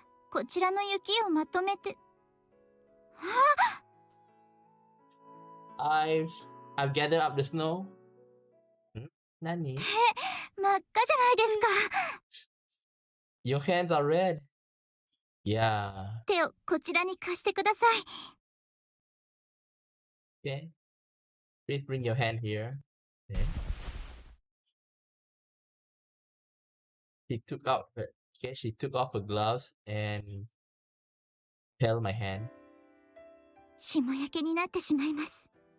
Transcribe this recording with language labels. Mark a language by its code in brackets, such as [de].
[ja] こちらの雪をまとめて。 [en] I've gathered up the snow. [ja] Nani? 真っ赤じゃないですか。 [en] Your hands are red. Yeah. [ja] 手をこちらに貸してください。 [en] Okay. Please bring your hand here. Okay. She took off her gloves and held my hand. [ja] 霜焼けになってしまいます。